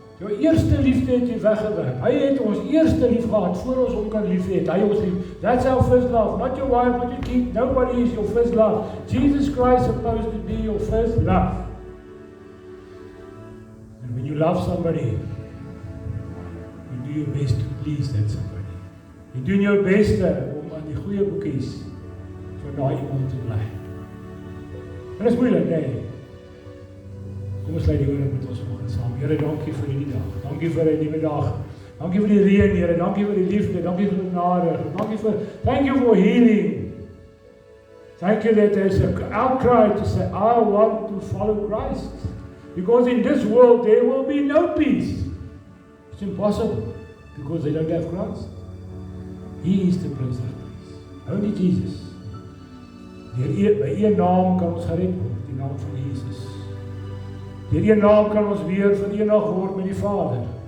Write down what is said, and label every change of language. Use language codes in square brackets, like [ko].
[af] Jou eerste liefde het jy weggewerk. Hy het ons eerste lief gehad, voor ons hom kan lief hê. Hy ons lief. [en] That's our first love. Not your wife, not your kid. Nobody is your first love. Jesus Christ is supposed to be your first love. And when you love somebody, you do your best to please that somebody. [af] Jy doen jou beste om aan die goeie boekies vir daai iemand te bly. En dit is moeilik, nee. Kom ons lei die ore met ons vanoggend saam. Here, dankie vir hierdie dag. Dankie vir 'n nuwe dag. Dankie vir die reën, Here. Dankie vir die liefde. Dankie vir die genade. [en] Thank you for healing. Thank you that there's an outcry to say, I want to follow Christ. Because in this world there will be no peace. It's impossible. Because they don't have Christ. He is the Prince of Peace. Only Jesus. [af] By een naam kan ons gered word. Die naam van Jesus. Deur een naam kan ons weer verenig word met die Vader.